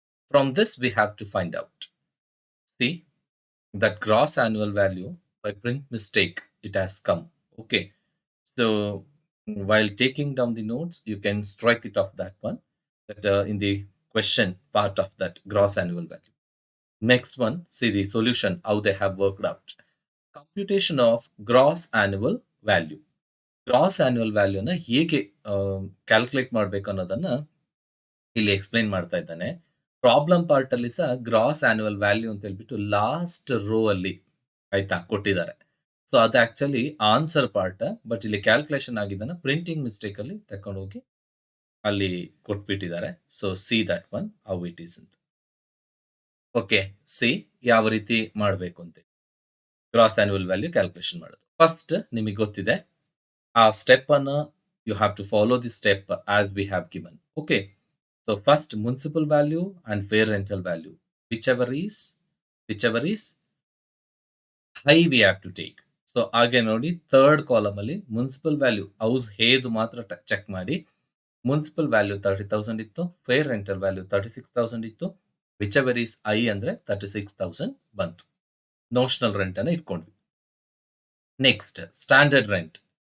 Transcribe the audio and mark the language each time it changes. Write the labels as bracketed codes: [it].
[en] From this we have to find out. See, that gross annual value by print mistake it has come. Okay, so while taking down the notes you can strike it off that one, that in the question part of that gross annual value. Next one, see the solution how they have worked out. Computation of gross annual value. [kn] Gross annual ವ್ಯಾಲ್ಯೂನ ಹೇಗೆ calculate ಮಾಡಬೇಕು ಅನ್ನೋದನ್ನ ಇಲ್ಲಿ explain ಮಾಡ್ತಾ ಇದ್ದಾನೆ. Problem part ಅಲ್ಲಿ ಸಹ gross annual value ಅಂತ ಹೇಳ್ಬಿಟ್ಟು ಲಾಸ್ಟ್ ರೋ ಅಲ್ಲಿ ಆಯ್ತಾ ಕೊಟ್ಟಿದ್ದಾರೆ. ಸೊ ಅದು ಆಕ್ಚುಲಿ ಆನ್ಸರ್ ಪಾರ್ಟ್, ಬಟ್ ಇಲ್ಲಿ ಕ್ಯಾಲ್ಕುಲೇಷನ್ ಆಗಿದ್ದನ್ನ ಪ್ರಿಂಟಿಂಗ್ ಮಿಸ್ಟೇಕ್ ಅಲ್ಲಿ ತಕೊಂಡೋಗಿ ಅಲ್ಲಿ ಕೊಟ್ಬಿಟ್ಟಿದ್ದಾರೆ. [en] so see that one how it is [kn] ಅಂತ. ಓಕೆ, ಸಿ ಯಾವ ರೀತಿ ಮಾಡಬೇಕು ಅಂತ ಗ್ರಾಸ್ ಆನ್ಯುವಲ್ ವ್ಯಾಲ್ಯೂ ಕ್ಯಾಲ್ಕುಲೇಷನ್ ಮಾಡೋದು. ಫಸ್ಟ್ ನಿಮಗೆ ಗೊತ್ತಿದೆ ಆ ಸ್ಟೆಪ್ ಅನ್ನ [en] You have to follow the step as we have given. Okay, so first municipal value and fair rental value, whichever is high we have to take. [kn] So ಹಾಗೆ ನೋಡಿ third column ಅಲ್ಲಿ municipal value house ಹೇದು ಮಾತ್ರ check ಮಾಡಿ. Municipal value 30,000 ಇತ್ತು, fair rental value 36,000 ಇತ್ತು, [en] whichever is high [kn] ಅಂದ್ರೆ 36,000 ಬಂತು. Notional rent ಅನ್ನ ಇಟ್ಕೊಂಡ್ವಿ. Next standard rent.